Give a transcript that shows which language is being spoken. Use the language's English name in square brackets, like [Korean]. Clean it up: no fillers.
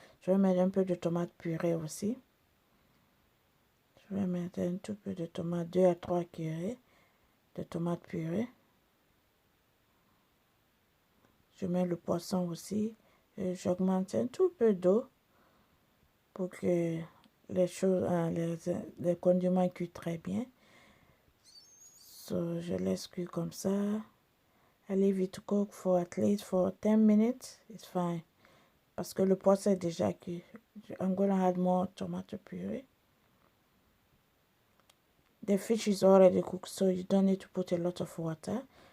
[French] Je vais mettre un peu de tomate purée aussi. Je vais mettre un tout peu de tomate, 2 à 3 cuillerées de tomate purée. Je mets le poisson aussi. J'augmente un tout peu d'eau pour que les choses, les condiments cuisent très bien. So, je laisse cuire comme ça. [English] I leave it to cook for at least for 10 minutes. It's fine. [French] Parce que le poisson est déjà cuit. [English] I'm gonna add more tomato puree. The fish is already cooked, so you don't need to put a lot of water.